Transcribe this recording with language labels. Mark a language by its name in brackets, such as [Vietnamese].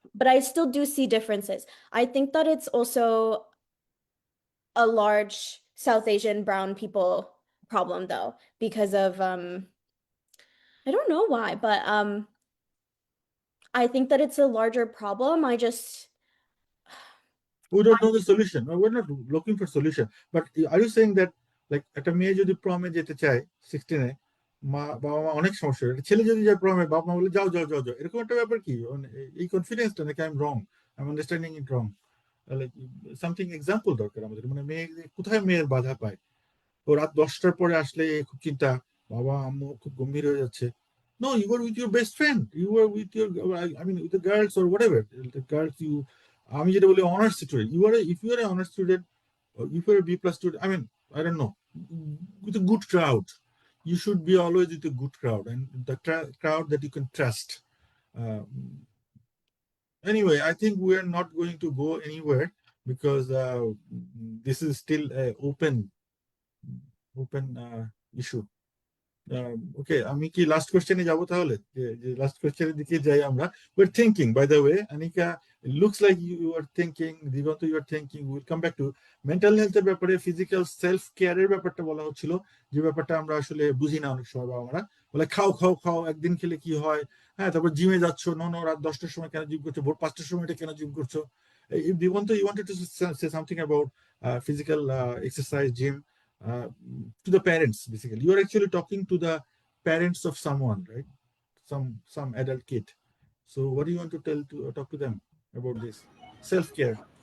[English] But I still do see differences. I think that it's also a large South Asian brown people problem though, because of I don't know why, but I think that it's a larger problem. We don't know the solution. No, we're not looking for solution. But are you saying that like [Bangla] একটা মেয়ে যদি প্রমে যেতে চায় 16-এ বাবা মা অনেক সমস্যা, একটা ছেলে যদি যায় প্রমে বাবা মা বলে যাও যাও যাও যাও, এরকম একটা ব্যাপার কি মানে এই কনফিডেন্সটা নাকি [English] I am wrong, I am understanding it wrong? Like something example [Bangla] দরকার আমাদের, মানে মেয়ে কোথায় মেয়ের বাধা পায়? ও রাত 10টার পরে আসলে খুব চিন্তা, বাবা আম্মু খুব গম্ভীর হয়ে যাচ্ছে। [English] No, you were with your best friend, you were with your, I mean with the girls or whatever, the girls you, [Bangla] আমি যেটা বলি honours student, [English] you are if you are an honor student or if you are a B plus student, I mean I don't know, with a good crowd, you should be always with a good crowd and the crowd that you can trust. uh, Anyway, I think we are not going to go anywhere because this is still a open issue. [Bangla] ওকে, আমি কি last কোশ্চেনে যাব তাহলে? যে last কোশ্চেনের দিকে যাই আমরা। [English] We're thinking, by the way, Anika, it looks like you are thinking, Digonto, you are thinking, we'll come back to [Bangla] mental হেলথের ব্যাপারে, ফিজিক্যাল সেলফ কেয়ারের ব্যাপারটা বলা হচ্ছিল, যে ব্যাপারটা আমরা আসলে বুঝি না অনেক সময়। বাবা আমরা বলে খাও খাও খাও, একদিন খেলে কি হয়, হ্যাঁ, তারপর জিমে যাচ্ছ, নো নো রাত 10টার সময় কেন জিম করছো, ভোর 5টার সময় এটা কেন জিম করছো? [English] Digonto, you wanted to say something about physical exercise, gym, uh, to the parents. Basically you are actually talking to the parents of someone, right? Some adult kid. So what do you want to talk to them about this self-care?